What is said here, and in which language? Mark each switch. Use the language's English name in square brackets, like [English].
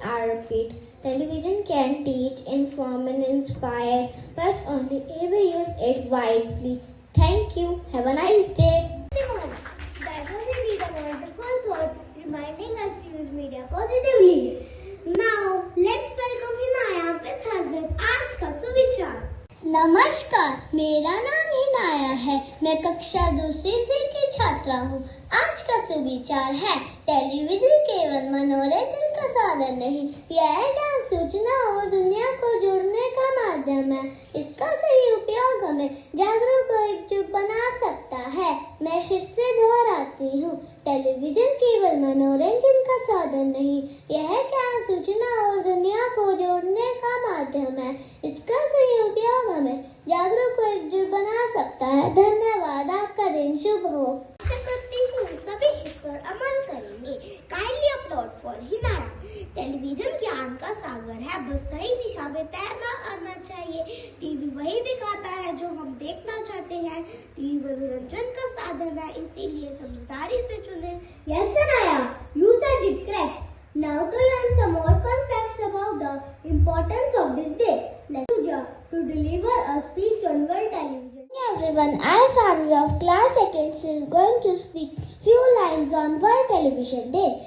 [English] I repeat, television can teach, inform and inspire, but only if we use it wisely. Thank you. Have a nice day. That was indeed a wonderful thought, reminding us to use media positively. Now, let's welcome Hinaya with her with [Hindi] आज का सुविचार। नमस्कार, मेरा नाम हिनाया है। मैं कक्षा दूसरी से की छात्रा हूँ। आज का सुविचार है: टेलीविजन केवल मनोरंजन का साधन नहीं, यह ज्ञान, सूचना और दुनिया को जोड़ने का माध्यम है। इसका सही उपयोग हमें जागरूक और एकजुट बना सकता है। मैं फिर से दोहराती हूँ, टेलीविजन केवल मनोरंजन का साधन नहीं, यह ज्ञान, सूचना और दुनिया को जोड़ने का माध्यम है। इसका सही उपयोग हमें जागरूक और एकजुट बना सकता है। धन्यवाद। आपका दिन शुभ हो। आशा करती हूँ सभी इस पर अमल करेंगे। [English] Kindly upload for हिनाया। [Hindi] टेलीविजन ज्ञान का सागर है, बस सही दिशा में तैरना आना चाहिए। टीवी वही दिखाता है जो हम देखना चाहते हैं। टीवी मनोरंजन का साधन है, इसीलिए समझदारी से चुने। [English] Yes, Sanaya, you said it correct. Now to learn some more fun facts about the importance of this day, let's Pooja to deliver a speech on World Television. Hey everyone, I Sanvi of class 2nd is going to speak few lines on World Television Day.